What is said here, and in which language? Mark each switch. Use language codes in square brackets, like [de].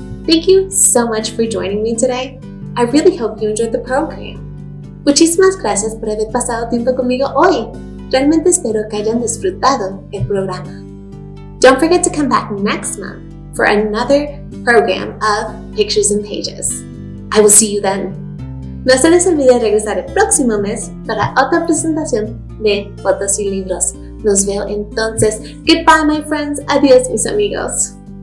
[en] Thank you so much for joining me today. I really hope you enjoyed the program. [es] Muchísimas gracias por haber pasado tiempo conmigo hoy. Realmente espero que hayan disfrutado el programa. [en] Don't forget to come back next month for another program of Pictures and Pages. I will see you then. [es] No se les olvide regresar el próximo mes para otra presentación de Fotos y Libros. Nos veo entonces. [en] Goodbye, my friends. [es] Adiós, mis amigos.